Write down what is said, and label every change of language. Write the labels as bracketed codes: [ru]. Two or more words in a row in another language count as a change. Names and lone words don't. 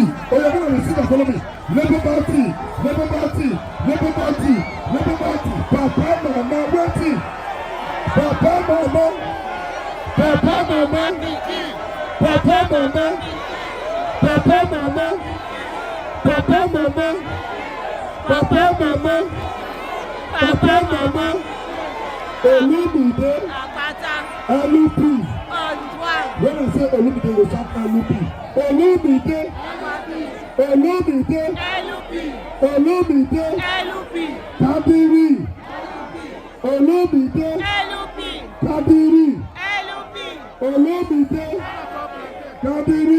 [en] Oh, you're going to receive and follow me. Labour Party. Labour Party. Labour Party. Labour Party. Papa, Mama, waiting. Papa, Mama. Papa mama, Papa mama, Papa mama, Papa mama, Papa mama, Papa mama, Olumide, Akpata, LP. Odwan, When I say Olumide, you shout LP. Olumide, Olumide, Olumide, Kadiri, Olumide, Kadiri, Olumide, Kadiri.